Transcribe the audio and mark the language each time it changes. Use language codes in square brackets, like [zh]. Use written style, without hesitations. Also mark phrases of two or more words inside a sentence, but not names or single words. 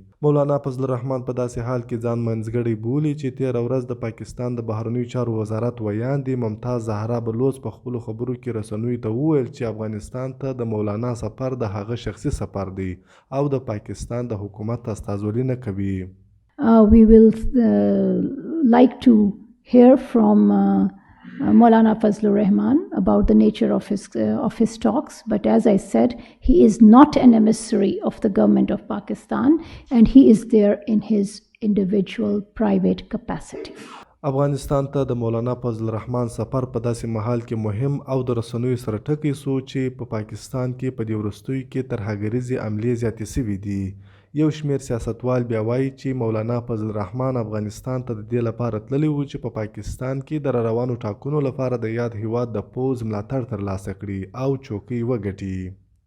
[ps] مولانا فضل الرحمن په داسې حال کې ځان منځګړی بولي چې تېره ورځ د پاکستان د بهرنیو چارو وزارت ویاندې ممتاز زهرا بلوچ په خپلو خبرو کې رسنیو ته وویل چې افغانستان ته د مولانا سفر د هغه شخصي سفر دی او د پاکستان د حکومت استازولي نه کوي. [en] We will like to hear from Maulana Fazlur Rahman about the nature of his talks, but as I said, he is not an emissary of the government of Pakistan and he is there in his individual private capacity. [ps] افغانستان ته د مولانا فضل الرحمن سفر په داسې مهال کې مهم او د رسنیو سره ټکی سو چې په پاکستان کې په دې وروستیو کې ترهګریزې حملې زیاتې سوي دي. یو شمېر سیاستوال بیا وایي چې مولانا فضل الرحمن افغانستان ته د دې لپاره تللی و چې په پاکستان کې د روانو ټاکنو لپاره د یاد هیواد د پوځ ملاتړ ترلاسه کړي او چوکۍ وګټي.